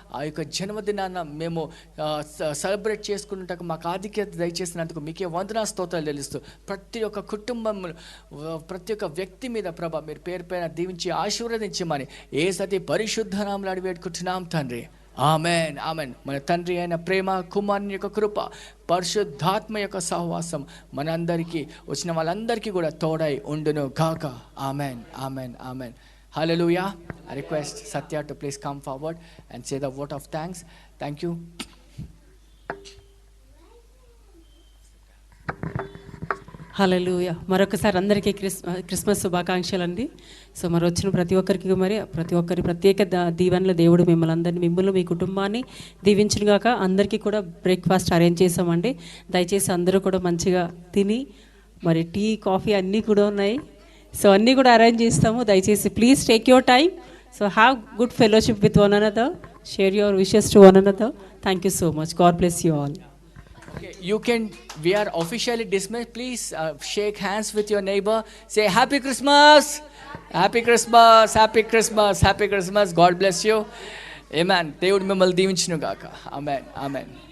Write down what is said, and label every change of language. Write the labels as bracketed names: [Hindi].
[Telugu] ఆ యొక్క జన్మదినాన్న మేము సెలబ్రేట్ చేసుకున్నట్టు మాకు ఆధిక్యత దయచేసినందుకు మీకే వందనా స్తోత్రాలు తెలుస్తూ ప్రతి ఒక్క కుటుంబం ప్రతి ఒక్క వ్యక్తి మీద ప్రభా మీరు పేరు పైన దీవించి ఆశీర్వదించమని యేసయ్య పరిశుద్ధ నామములో అడిగి వేడుకుంటున్నాం తండ్రి. Amen, amen. మన తండ్రి అయిన ప్రేమ, కుమారుని యొక్క కృప, పరిశుద్ధాత్మ యొక్క సహవాసం మనందరికీ వచ్చిన వాళ్ళందరికీ కూడా తోడై ఉండును గాక. Amen, amen, amen. Hallelujah. [English] I request Satya to please come forward and say the vote of thanks. Thank you. [Telugu] హల్లెలూయా. మరొకసారి అందరికీ క్రిస్మస్ శుభాకాంక్షలు అండి. సో మరి వచ్చిన ప్రతి ఒక్కరికి ప్రతి ఒక్కరి ప్రత్యేక దీవెనల దేవుడు మిమ్మల్ని మీ కుటుంబాన్ని దీవించునుగాక. అందరికీ కూడా బ్రేక్ఫాస్ట్ అరేంజ్ చేసామండి. దయచేసి అందరూ కూడా మంచిగా తిని మరి టీ, కాఫీ అన్నీ కూడా ఉన్నాయి. సో అన్నీ కూడా అరేంజ్ చేస్తాము. దయచేసి [English] Please take your time. So have good fellowship with one another. Share your wishes to one another. Thank you so much. God bless you all. Okay, we are officially dismissed. Please shake hands with your neighbor. Say Happy Christmas. Happy Christmas. Happy Christmas. Happy Christmas. God bless you. Amen. [Telugu] దేవుడు మిమ్మల్ని దీవించును గాక. [English] Amen. Amen.